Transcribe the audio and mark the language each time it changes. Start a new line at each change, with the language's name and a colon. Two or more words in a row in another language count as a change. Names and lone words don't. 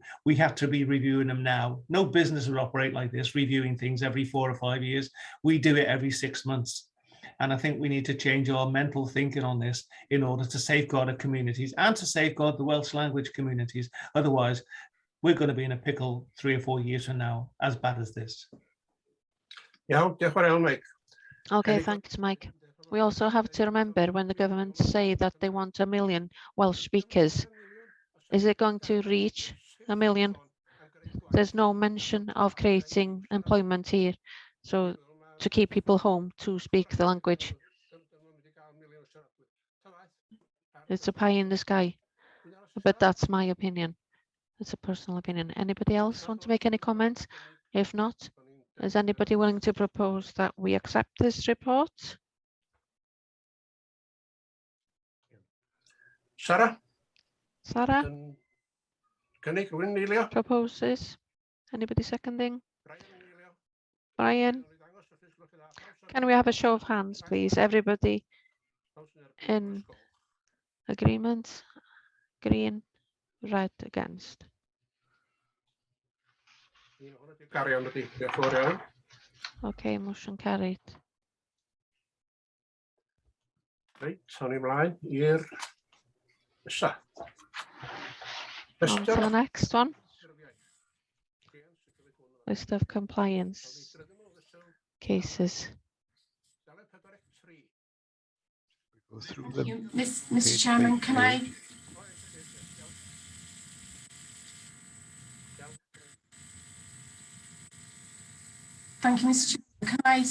English: We have to be reviewing them now. No business would operate like this, reviewing things every 4 or 5 years. We do it every 6 months. And I think we need to change our mental thinking on this in order to safeguard our communities and to safeguard the Welsh language communities. Otherwise, we're going to be in a pickle 3 or 4 years from now, as bad as this.
Welsh: Iawn, diolch yn fawr iawn, Mike.
English: Okay, thanks, Mike. We also have to remember when the government say that they want 1 million Welsh speakers, is it going to reach 1 million? There's no mention of creating employment here, so to keep people home to speak the language. It's a pie in the sky, but that's my opinion. It's a personal opinion. Anybody else want to make any comments? If not, is anybody willing to propose that we accept this report? Sarah? Sarah
Welsh: Cynnig rhywun eilio?
English: proposes. Anybody seconding? Brian? Can we have a show of hands, please? Everybody in agreement? Green, red, against.
Welsh: Cario yn ydi. Diolch yn fawr iawn.
English: Okay, motion carried.
Welsh: Reit, awn ni mlaen i'r nesa.
English: On to the next one. List of compliance cases. Go through them. Mr. Chairman, can I? Thank you, Mr. Chairman. Can I?